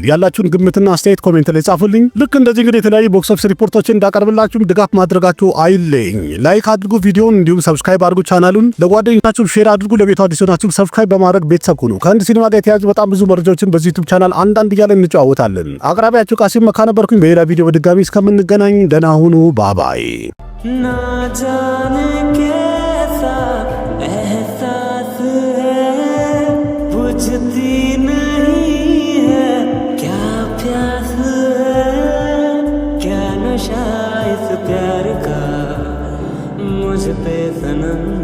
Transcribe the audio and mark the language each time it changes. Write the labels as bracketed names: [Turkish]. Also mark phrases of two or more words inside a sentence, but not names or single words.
[Amharic] ያላችሁን ግምትና አስተያየት ኮሜንት ላይ ጻፉልኝ። ልክ እንደዚህ እንግዲህ የተለያዩ [English] box office [Amharic] ሪፖርቶችን እንዳቀርብላችሁ ድጋፍ ማድረጋችሁ አይለኝ። ላይክ አድርጉ ቪዲዮውን፣ እንዲሁም ሰብስክራይብ አድርጉ ቻናሉን፣ ለጓደኞቻችሁ ሼር አድርጉ። ለቤቱ አዲስ ሆናችሁ ሰብስክራይብ በማድረግ ቤተሰብ ሁኑ። ከህንድ ሲኒማ ጋር የተያዙ በጣም ብዙ መረጃዎችን በዚህ ዩቲዩብ ቻናል አንዳንድ እያለ እንጨዋወታለን። አቅራቢያችሁ ቃሲም መካ ነበርኩኝ። በሌላ ቪዲዮ በድጋሚ እስከምንገናኝ ደህና ሁኑ። ባባይ [Hindi] ना जाने कैसा एहसास है बुझती नहीं है क्या प्यास है क्या नशा इस प्यार का मुझ पे सनम